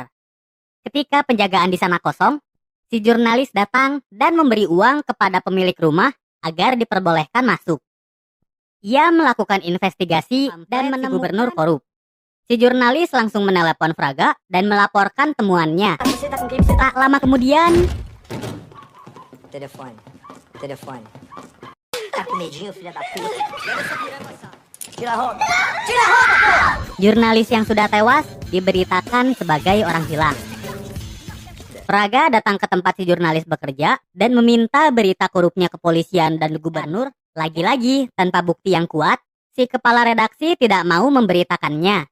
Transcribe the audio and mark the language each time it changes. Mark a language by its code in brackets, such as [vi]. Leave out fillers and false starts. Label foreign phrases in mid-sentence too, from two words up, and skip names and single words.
[id] Ketika penjagaan di sana kosong, si jurnalis datang dan memberi uang kepada pemilik rumah agar diperbolehkan masuk. Ia melakukan investigasi dan menemukan gubernur korup. Si jurnalis langsung menelepon Fraga dan melaporkan temuannya. Tak lama kemudian, [pt] Telefone. Tá com medinho, filha da puta? Tira a roupa! [id] jurnalis yang sudah tewas diberitakan sebagai orang hilang. Fraga datang ke tempat si jurnalis bekerja dan meminta berita korupnya kepolisian dan gubernur. Lagi-lagi, tanpa bukti yang kuat, si kepala redaksi tidak mau memberitakannya.